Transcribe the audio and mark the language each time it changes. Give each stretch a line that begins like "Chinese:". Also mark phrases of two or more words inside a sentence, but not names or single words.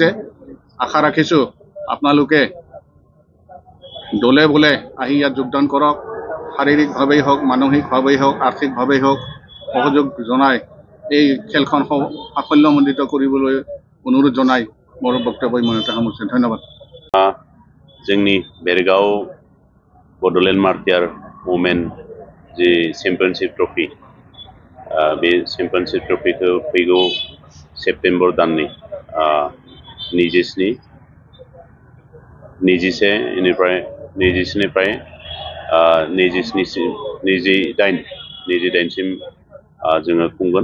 Assamese: আশা ৰাখিছোঁ আপোনালোকে দলে বলে আহি ইয়াত যোগদান কৰক। শাৰীৰিকভাৱেই হওক, মানসিকভাৱেই হওক, আৰ্থিকভাৱেই হওক সহযোগ জনাই এই খেলখন সাফল্যমণ্ডিত কৰিবলৈ অনুৰোধ জনাই মোৰ বক্তব্য ইমানতে সামৰিছোঁ। ধন্যবাদ।
Bodo: जोंनि भेरगाव बड'लेण्ड मार्टियार वुमेन जि चेम्पियनशिप ट्रफि बे
English: championship trophy
Bodo: फैगौ सेप्तेम्बर दाननि 27निफ्राय 28सिम जोङो खुंगोन।